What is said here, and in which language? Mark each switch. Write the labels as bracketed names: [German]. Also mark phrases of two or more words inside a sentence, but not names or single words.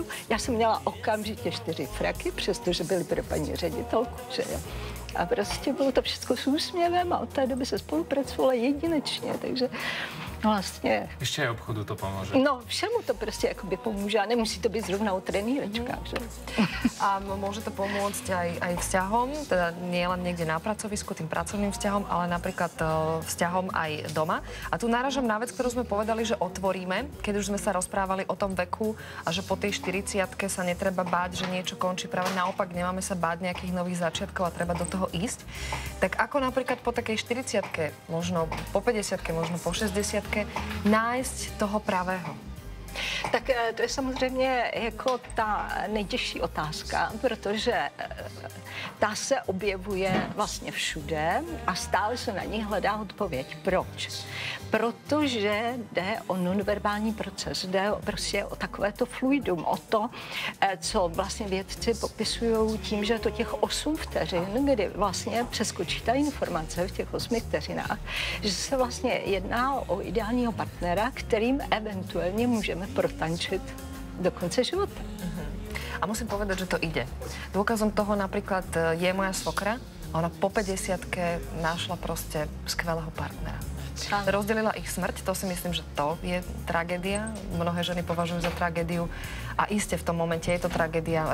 [Czech] Já jsem měla okamžitě 4 fraky, přestože byly pro paní ředitelku, že jo. A prostě bylo to všechno s úsměvem a od té doby se spolupracovalo jedinečně, takže vlastně... [Slovak] Ešte aj obchodu to pomôže. [Czech] No, všemu to prostě jakoby pomůže a nemusí to být zrovna u trenýrečka, že? [Slovak] A môže to pomôcť aj vzťahom, teda nie len niekde na pracovisku, tým pracovným vzťahom, ale napríklad vzťahom aj doma. A tu náražam na vec, ktorú sme povedali, že otvoríme, keď už sme sa rozprávali o tom veku a že po tej 40-ke sa netreba báť, že niečo končí. Práve naopak, nemáme sa báť nejakých nových začiatkov a treba do toho ísť. Tak ako napríklad po takej 40-ke, možno po 50-ke, možno po 60-ke, nájsť toho pravého? [Czech] Tak to je samozřejmě jako ta nejtěžší otázka, protože ta se objevuje vlastně všude a stále se na ní hledá odpověď. Proč? Protože jde o nonverbální proces, jde prostě o takovéto fluidum, o to, co vlastně vědci popisují tím, že to těch 8 vteřin, kdy vlastně přeskočí ta informace v těch 8 vteřinách, že se vlastně jedná o ideálního partnera, kterým eventuálně můžeme protančit do konce života. [Slovak] A musím povedať, že to ide. Dôkazom toho napríklad je moja svokra. Ona po 50-ke našla proste skvelého partnera. Rozdelila ich smrť, to si myslím, že to je tragédia. Mnohé ženy považujú za tragédiu a iste v tom momente je to tragédia.